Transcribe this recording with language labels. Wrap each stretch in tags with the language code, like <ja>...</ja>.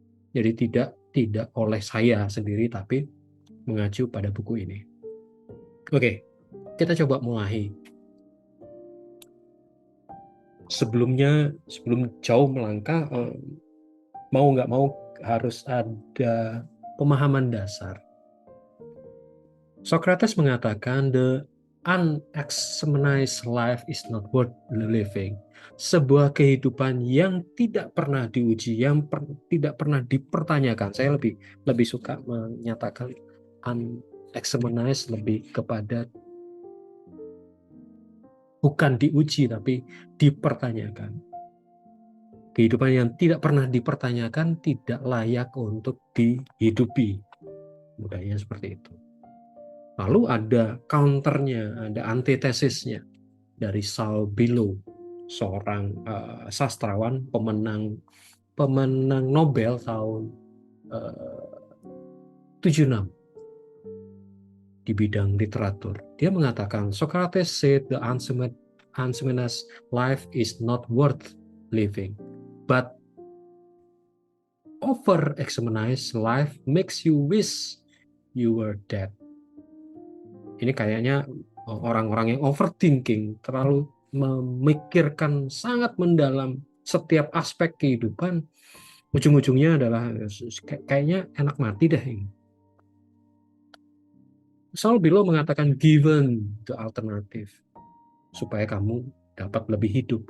<id>Jadi tidak oleh saya sendiri, tapi mengacu pada buku ini. Oke, kita coba mulai. Sebelum jauh melangkah, mau nggak mau harus ada pemahaman dasar.</id> <en>Socrates</en> <id>mengatakan</id> <en>the unexamined life is not worth living.</en> <id>Sebuah kehidupan yang tidak pernah diuji, yang tidak pernah dipertanyakan. Saya lebih suka menyatakan unexamined lebih kepada bukan diuji tapi dipertanyakan. Kehidupan yang tidak pernah dipertanyakan tidak layak untuk dihidupi. Mudahnya seperti itu. Lalu ada counternya, ada antitesisnya dari Saul Bellow, seorang sastrawan pemenang Nobel tahun 76 di bidang literatur. Dia mengatakan</id> <en>Socrates said the unseen life is not worth living, but over-examined life makes you wish you were dead.</en> <id>Ini kayaknya orang-orang yang overthinking, terlalu memikirkan sangat mendalam setiap aspek kehidupan, ujung-ujungnya adalah kayaknya enak mati deh ini. Saul Bellow mengatakan</id> <en>given the alternative</en> <id>supaya kamu dapat lebih hidup.</id>